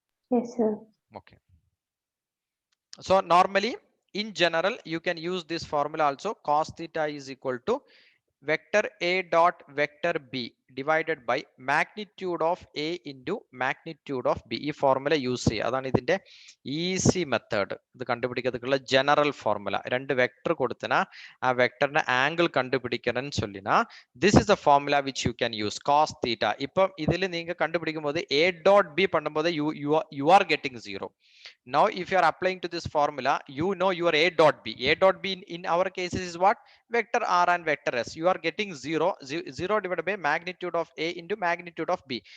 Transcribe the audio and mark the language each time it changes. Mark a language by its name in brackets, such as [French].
[English] Yes, sir. Okay. So normally in general you can use this formula also. Cos theta is equal to vector a dot vector b divided by magnitude of a into magnitude of b. [Malayalam] ഈ formula use ചെയ്യുക, അതാണ് ഇതിന്റെ easy method. ഇത് കണ്ടുപിടിക്കുന്നതിനുള്ള general formula. രണ്ട് vector കൊടുത്തന ആ വെക്ടറിന്റെ angle കണ്ടുപിടിക്കണം ചൊല്ലിന [English] This is the formula which you can use. [Malayalam] Cos theta ഇപ്പം ഇതിൽ നിങ്ങൾ കണ്ടുപിടിക്കുമ്പോൾ a dot b [Tamil] பண்ணும்போது [English] you are getting 0. Now if you are applying to this formula, you know your a dot b. A dot b in our cases is what? Vector r and vector s. You are getting 0 divided by magnitude of a into magnitude of b.